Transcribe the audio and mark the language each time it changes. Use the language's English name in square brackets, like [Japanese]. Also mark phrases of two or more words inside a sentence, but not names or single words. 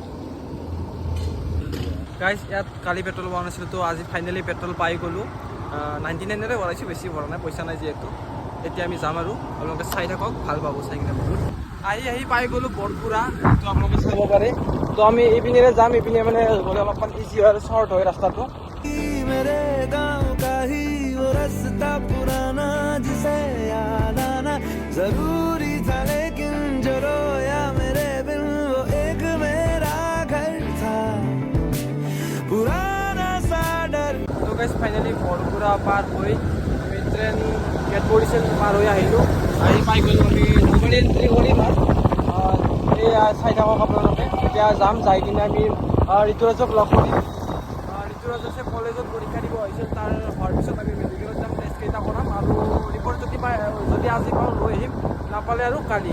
[Assamese] গাইজ, ইয়াত কালি পেট্ৰল পোৱা নাছিলোঁ, তো আজি ফাইনেলি পেট্ৰল পাই গ'লোঁ। 99ৰে ভৰাইছোঁ, বেছি ভৰা নাই, পইচা নাই যিহেতু। এতিয়া আমি যাম আৰু আপোনালোকে চাই থাকক, ভাল পাব চাই কিনে বহুত। আহি পাই গ'লোঁ বৰপুৰা, তো আপোনালোকে চাব পাৰে। তো আমি এইপিনেৰে যাম, এইপিনে মানে গ'লে অলপমান ইজি হয় আৰু শ্বৰ্ট হয় ৰাস্তাটো। [Hindi] मेरे गांव का ही वो रास्ता पुराना जिसे याद आना जरूरी था, लेकिन जो रोया मेरे बिन वो एक मेरा घर था पुराना सा डर। [Assamese] তো গাইজ, ফাইনেলি বৰপুৰা পাৰ হৈ আমি [English] train gate [Assamese] পৰিছিল, পাৰ হৈ আহিলোঁ। আহি পাই গ'লোঁ আমি নলবাৰী এণ্ট্ৰি কৰিম আৰু এয়া চাই থাকক আপোনালোকে। এতিয়া যাম, যাই কিনে আমি ঋতুৰাজক লগ কৰিম। ঋতুৰাজ কলেজত পৰীক্ষা দিব আহিছিল, তাৰ হোৱাৰ পিছত আমি মেডিকেলত যাম, টেষ্ট কেইটা কৰাম আৰু ৰিপৰ্ট যদি আজি পাওঁ লৈ আহিম, নাপালে আৰু কালি।